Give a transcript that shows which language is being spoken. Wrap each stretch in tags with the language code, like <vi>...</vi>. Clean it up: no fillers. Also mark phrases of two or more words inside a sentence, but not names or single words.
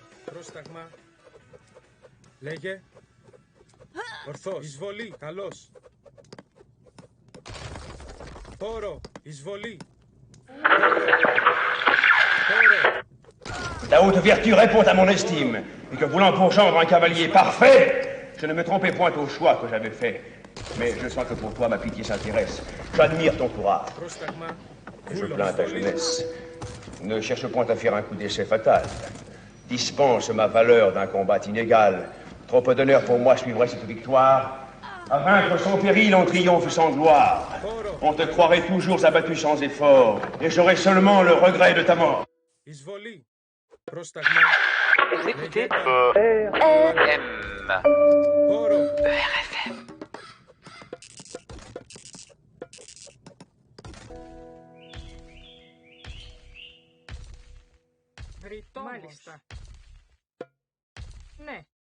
<el>Πρόσταγμα. Λέγε. Ορθός. Εισβολή. Καλώς. Πόρο. Εισβολή.</el> <fr>La haute vertu répond à mon estime, et que voulant pour gendre un cavalier parfait, je ne me trompais point au choix que j'avais fait. Mais je sens que pour toi ma pitié s'intéresse. J'admire ton courage. Et je plains ta jeunesse. Ne cherche point à faire un coup d'essai fatal. Dispense ma valeur d'un combat inégal. Trop peu d'honneur pour moi suivrait cette victoire. À vaincre sans péril, on triomphe sans gloire. On te croirait toujours abattu sans effort, et j'aurais seulement le regret de ta mort.</fr> <el>Εισβολή. Πρόσταγμα.</el> <fr>Vous écoutez ERFM.</fr> <el>Πόρο. ERFM. Μάλιστα. Ναι.</el>